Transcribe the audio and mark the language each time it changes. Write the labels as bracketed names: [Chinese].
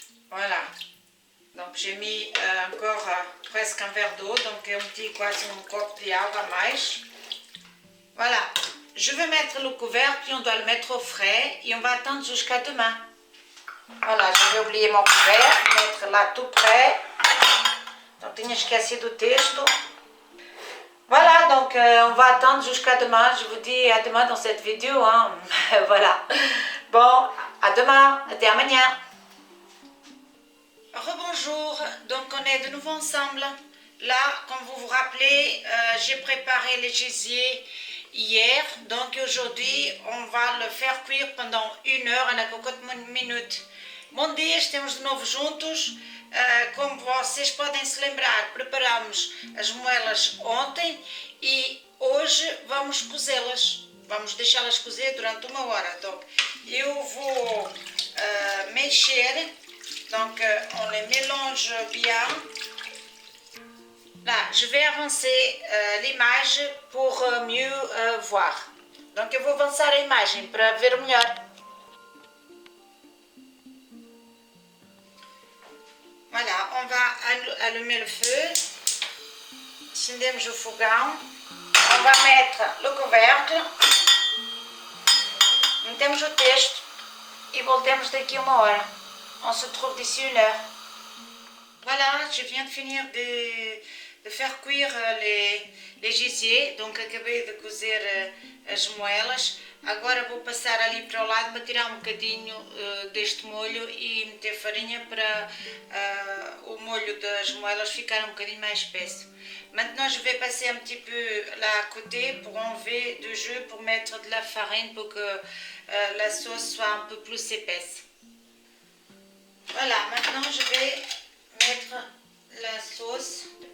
[French] Voilà, donc j'ai mis encore presque un verre d'eau, donc [Portuguese] eu meti quase um copo de água a mais. [French] Voilà, je vais mettre le couvercle, puis on doit le mettre au frais et on va attendre jusqu'à demain. Voilà, j'avais oublié mon couvercle, mettre là tout près. [Portuguese] Donc tinha esquecido o texto. [French] Voilà, donc on va attendre jusqu'à demain. Je vous dis à demain dans cette vidéo, hein. Voilà. Bon, à demain, [Portuguese] até amanhã. [French] Rebonjour, donc on est de nouveau ensemble. Là, comme vous vous rappelez, j'ai préparé les gésiers hier. Donc aujourd'hui, on va le faire cuire pendant 1 heure, na cocotte minute. [Portuguese] Bom dia, estamos de novo juntos. Como vocês podem se lembrar, preparamos as moelas ontem e hoje vamos cozê-las. Vamos deixá-las cozer durante 1 hora. Donc, eu vou mexer. [French] Donc, on les mélange bien. Là, je vais avancer l'image pour mieux voir. [Portuguese] Donc, eu vou avançar a imagem para ver melhor. [French] Voilà, on va allumer le feu. [Portuguese] Acendemos o fogão. [French] On va mettre le couvercle. [Portuguese] Metemos o texto e voltemos daqui 1 hora. [French] On se trouve d'ici 1 heure. Voilà, je viens de finir de faire cuire les gésiers. [Portuguese] Donc acabei de cozer as moelas. Agora vou passar ali para o lado para tirar um bocadinho deste molho e meter farinha para o molho das moelas ficar um bocadinho mais espesso. [French] Maintenant je vais passer un petit peu là à côté pour enlever du jus, pour mettre de la farine pour que la sauce soit un peu plus épaisse. Voilà, maintenant je vais mettre la sauce.